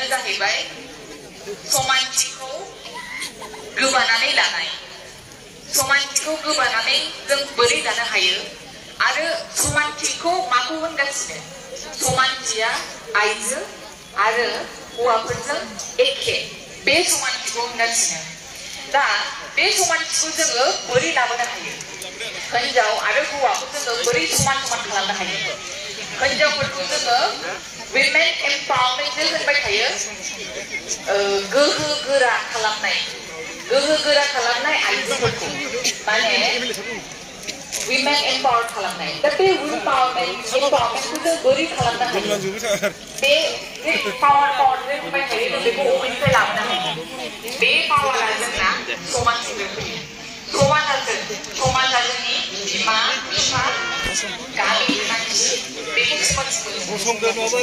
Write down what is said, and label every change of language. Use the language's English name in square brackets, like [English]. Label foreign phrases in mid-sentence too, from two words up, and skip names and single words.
[Bodo] जाहैबाय समानथिखौ गोबानानै लानाय समानथिखौ गोबानानै जों बोरै लानो हायो आरो समानथिखौ माखौ होनगासिनो समानथिया आइजो आरो हौवाफोरजों एखे बे समानथिखौ होनगासिनो दा बे समानथिखौ जोङो बोरै लाबोनो हायो हिनजाव आरो हौवाखौ जोङो बोरै समान खालामनो हायो हिनजावफोरखौ जोङो [English] women empowerment [Bodo] होनबाय थायो गोहो गोरा खालामनाय आइजोफोरखौ माने [English] women empower [Bodo] खालामनाय दा बे empowermentखौ जों बोरै खालामनो हायो बे पावार होनबाय थायो जों बेखौ अबेनिफ्राय लाबोनो हायो बे पावारा जोंना समाजनिफ्राय फैयो समाजा जोंनि बिमा बिफा गामिनि मानसि बेखौ समाज